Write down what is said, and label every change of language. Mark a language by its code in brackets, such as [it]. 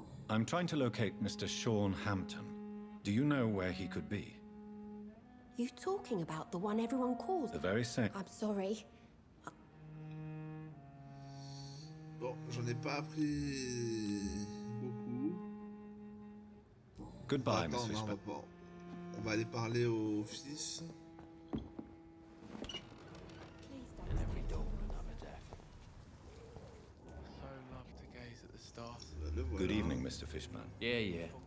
[en] I'm trying to locate Mr. Sean Hampton. Do you know where he could be? You talking about the one everyone calls? The very same. I'm sorry. [fr] Bon, j'en ai pas appris beaucoup. [en] Goodbye, Miss [fr] Attends, non, [en] Fishburne. [fr] on va aller parler au fils. [en] Please don't. Every dawn another death. So love to gaze at the stars. [fr] Le voilà. [en] Good evening, Mr. Fishburne. Yeah.